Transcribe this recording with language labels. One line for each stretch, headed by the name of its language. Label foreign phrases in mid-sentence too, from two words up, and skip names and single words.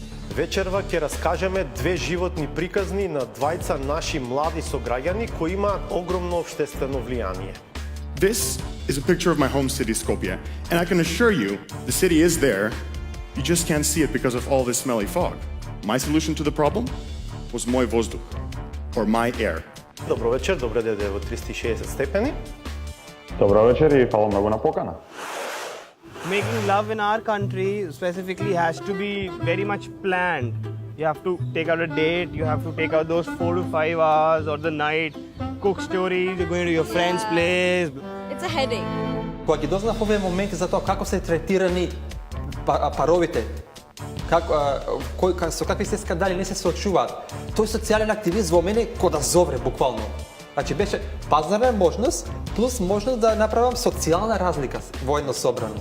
Macedonian: Вечерва ќе раскажеме две животни приказни на двајца наши млади сограѓани кои имаат огромно општествено влијание.
English: This is a picture of my home city, Skopje, and I can assure you the city is there, you just can't see it because of all this smelly fog. My solution to the problem was
Macedonian: мој воздух,
English: or my air.
Macedonian: Добро вечер, добре дојде во 360 степени. Добро вечер и фала многу на покана.
English: Making love in our country specifically has to be very much planned. You have to take out a date, you have to take out those 4 to 5 hours or the night, cook stories, you're going to your friend's place. It's a headache.
Macedonian: Кога ги дознав овие моменти за тоа како се третирани паровите, со какви се скандали не се соочуваат, тој социјален активист во мене ко да зовре буквално. Значи беше пазарна можност плюс можност да направам социјална разлика воедно собрано.